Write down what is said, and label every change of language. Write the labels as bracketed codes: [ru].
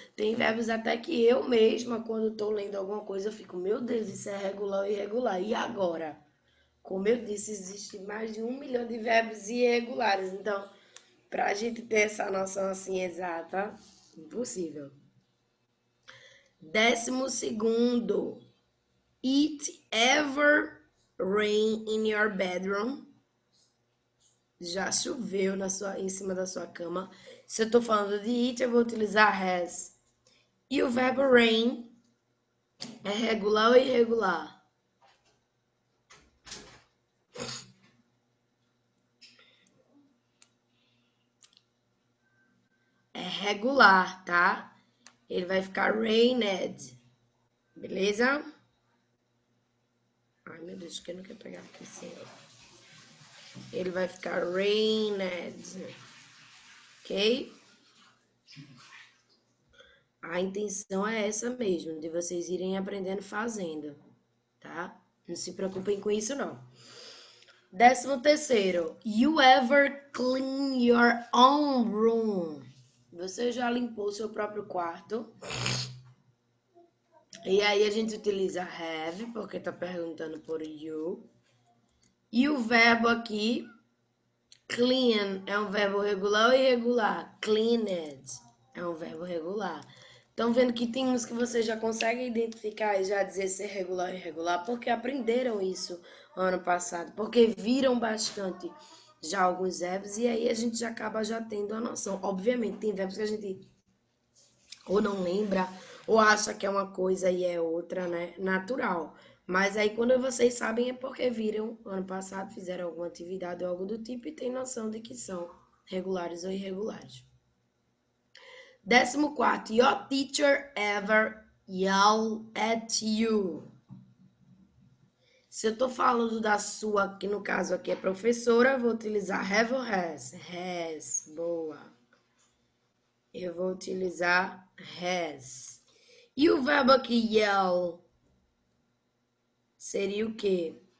[pt] Tem verbos até que eu mesma, quando estou lendo alguma coisa, eu fico, meu Deus, isso é regular ou irregular. E agora? Como eu disse, existe mais de 1 milhão de verbos irregulares. Então, para a gente ter essa noção assim exata, impossível. 12º. [en] It ever rain in your bedroom? [pt] Já choveu em cima da sua cama. Se eu tô falando de it, eu vou utilizar has. E o verbo rain é regular ou irregular? É regular, tá? Ele vai ficar rained. Beleza? Ai, meu Deus, que eu não quero pegar aqui, senhor. Ele vai ficar rained. Ok? A intenção é essa mesmo, de vocês irem aprendendo fazendo, tá? Não se preocupem com isso, não. 13º. [en] You ever clean your own room? [pt] Você já limpou seu próprio quarto? E aí a gente utiliza have, porque tá perguntando por you. E o verbo aqui, clean, é um verbo regular ou irregular? Cleaned é um verbo regular. Estão vendo que tem uns que você já consegue identificar e já dizer se é regular ou irregular, porque aprenderam isso ano passado, porque viram bastante já alguns verbos e aí a gente já acaba já tendo a noção. Obviamente, tem verbos que a gente ou não lembra, ou acha que é uma coisa e é outra, né? Natural. Mas aí quando vocês sabem é porque viram ano passado, fizeram alguma atividade ou algo do tipo e tem noção de que são regulares ou irregulares. 14º. [en] Your teacher ever yell at you? [pt] Se eu tô falando da sua, que no caso aqui é professora, eu vou utilizar have ou has? Has. Boa. Eu vou utilizar has. E o verbo aqui yell seria o quê?